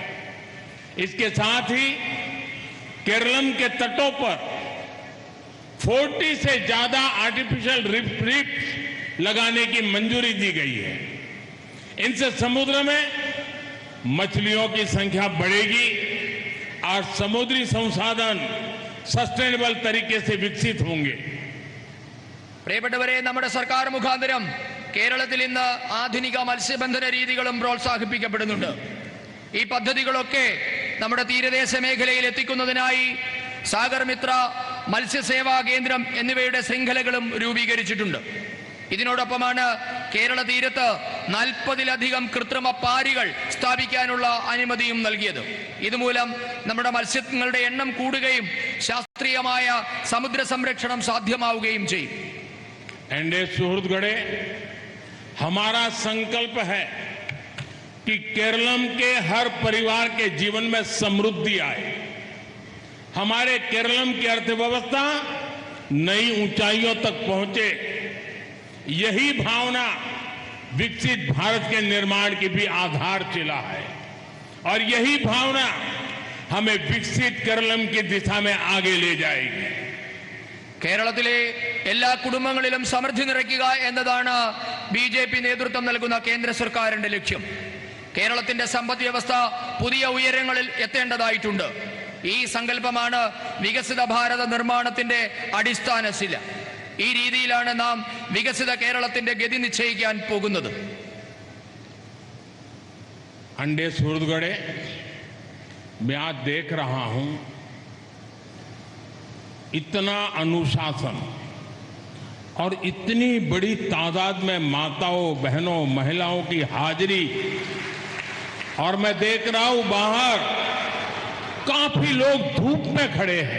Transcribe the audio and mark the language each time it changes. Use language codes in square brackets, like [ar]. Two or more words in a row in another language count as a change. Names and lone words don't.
[hi] इसके साथ ही केरलम के तटों पर 40 से ज्यादा आर्टिफिशियल रीफ लगाने की मंजूरी दी गई है. इनसे समुद्र में मछलियों की संख्या बढ़ेगी और समुद्री संसाधन सस्टेनेबल तरीके से विकसित होंगे. [ml] പ്രിയപ്പെട്ടവരെ, നമ്മുടെ സർക്കാർ മുഖാന്തരം കേരളത്തിൽ ഇന്ന് ആധുനിക മത്സ്യബന്ധന രീതികളും പ്രോത്സാഹിപ്പിക്കപ്പെടുന്നുണ്ട്. ഈ പദ്ധതികളൊക്കെ നമ്മുടെ തീരദേശ മേഖലയിൽ എത്തിക്കുന്നതിനായി സാഗർ മിത്ര, മത്സ്യസേവാ കേന്ദ്രം എന്നിവയുടെ ശൃംഖലകളും രൂപീകരിച്ചിട്ടുണ്ട്. ഇതിനോടൊപ്പമാണ് കേരള തീരത്ത് 40-ലധികം കൃത്രിമ പാരികൾ സ്ഥാപിക്കാനുള്ള അനുമതിയും നൽകിയത്. ഇതുമൂലം നമ്മുടെ മത്സ്യങ്ങളുടെ എണ്ണം കൂടുകയും ശാസ്ത്രീയമായ സമുദ്ര സംരക്ഷണം സാധ്യമാവുകയും ചെയ്യും. [hi] एनडीए सूरजगढ़ हमारा संकल्प है कि केरलम के हर परिवार के जीवन में समृद्धि आए. हमारे केरलम की अर्थव्यवस्था नई ऊंचाइयों तक पहुंचे। यही भावना विकसित भारत के निर्माण की भी आधारशिला है और यही भावना हमें विकसित केरलम की दिशा में आगे ले जाएगी। [ml] കേരളത്തിലെ എല്ലാ കുടുംബങ്ങളിലും സമൃദ്ധി നിറയ്ക്കുക എന്നതാണ് ബിജെപി നേതൃത്വം നൽകുന്ന കേന്ദ്ര സർക്കാരിന്റെ ലക്ഷ്യം. കേരളത്തിന്റെ സമ്പദ് വ്യവസ്ഥ പുതിയ ഉയരങ്ങളിൽ എത്തേണ്ടതായിട്ടുണ്ട്. ഈ സങ്കല്പമാണ് വികസിത ഭാരത നിർമ്മാണത്തിന്റെ അടിസ്ഥാനശില. ഈ രീതിയിലാണ് നാം വികസിത കേരളത്തിന്റെ ഗതി നിശ്ചയിക്കാൻ പോകുന്നത്. [hi] अंडे सूरजगढ़े मैं आज देख रहा हूं इतना अनुशासन और इतनी बड़ी तादाद में माताओं बहनों महिलाओं की हाजिरी, और मैं देख रहा हूं बाहर काफी लोग धूप में खड़े हैं।